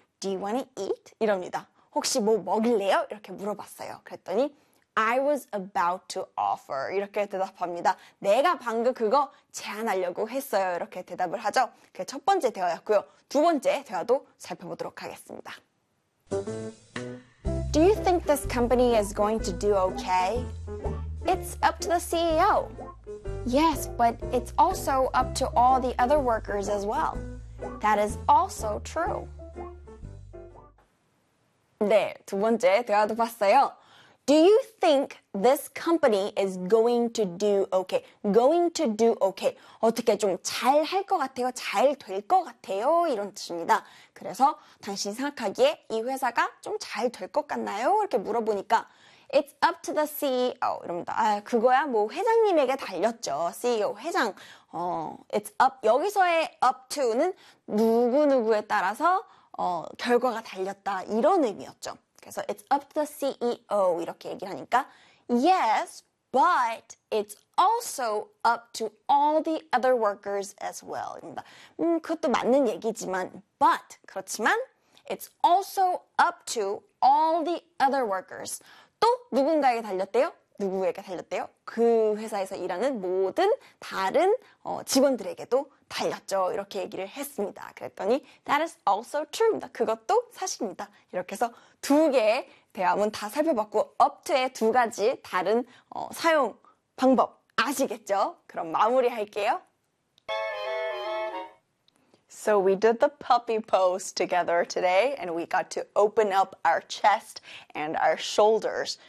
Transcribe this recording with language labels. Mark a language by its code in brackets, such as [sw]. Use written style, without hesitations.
[en] Do you want to eat? [ko] 이럽니다. 혹시 뭐 먹을래요? 이렇게 물어봤어요. 그랬더니 [en] I was about to offer. [ko] 이렇게 대답합니다. 내가 방금 그거 제안하려고 했어요. 이렇게 대답을 하죠. 그게 첫 번째 대화였고요. 두 번째 대화도 살펴보도록 하겠습니다. [en] Do you think this company is going to do okay? It's up to the CEO. Yes, but it's also up to all the other workers as well. That is also true. [ko] 네, 두 번째 대화도 봤어요. [en] Do you think this company is going to do okay? Going to do okay. [ko] 어떻게 좀 잘할 것 같아요? 잘될것 같아요? 이런 뜻입니다. 그래서 당신 생각하기에 이 회사가 좀 잘 될 것 같나요? 이렇게 물어보니까 [en] It's up to the CEO. [ko] 이럽니다. 아, 그거야 뭐 회장님에게 달렸죠. CEO, 회장. It's up. 여기서의 up to는 누구누구에 따라서 결과가 달렸다. 이런 의미였죠. 그래서 [en] it's up to the CEO 이렇게 얘기를 하니까 yes, but it's also up to all the other workers as well. [ko] 그것도 맞는 얘기지만 [en] but 그렇지만 it's also up to all the other workers. [ko] 또 누군가에게 달렸대요? 누구에게 달렸대요? 그 회사에서 일하는 모든 다른 직원들에게도 달렸죠. 이렇게 얘기를 했습니다. 그랬더니 [en] that is also true [ko] 입니다. 그것도 사실입니다. 이렇게 해서 두 개의 대화문 다 살펴봤고 up to의 두 가지 다른 사용 방법 아시겠죠? 그럼 마무리할게요. [en] So we did the puppy pose together today and we got to open up our chest and our shoulders.